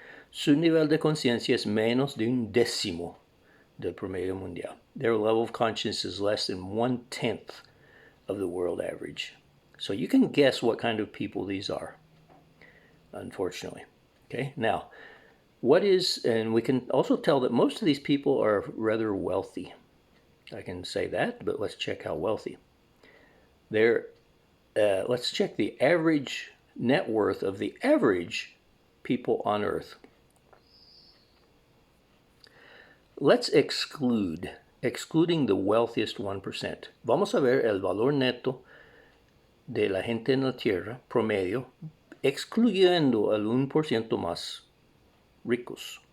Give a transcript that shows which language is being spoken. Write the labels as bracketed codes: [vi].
[es] Su nivel de conciencia es menos de un décimo del promedio mundial. [en] Their level of conscience is less than 1/10 of the world average. So you can guess what kind of people these are, unfortunately. Okay, now, and we can also tell that most of these people are rather wealthy. I can say that, but let's check how wealthy. Let's check the average net worth of the average people on Earth. Let's excluding the wealthiest 1%. [es] Vamos a ver el valor neto de la gente en la Tierra, promedio, excluyendo al 1% más ricos.